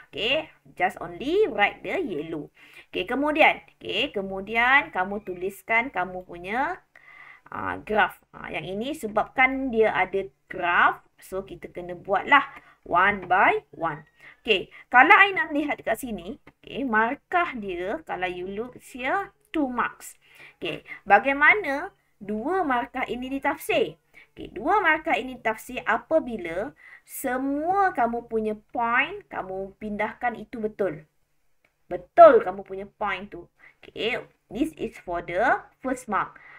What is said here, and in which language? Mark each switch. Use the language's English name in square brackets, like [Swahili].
[English] Okay, just only write the yellow. [Malay] Okay, kemudian kamu tuliskan kamu punya graph. Yang ini sebabkan dia ada graph, so kita kena buatlah [English] one by one. [Malay] Okay, kalau Aina lihat dekat sini, okay, markah dia, kalau [English] you look here, 2 marks. [Malay] Okay, bagaimana 2 markah ini ditafsir? Okay, 2 markah ini ditafsir apabila semua kamu punya point, kamu pindahkan itu betul. Betul kamu punya point tu. [English] Okay, this is for the first mark.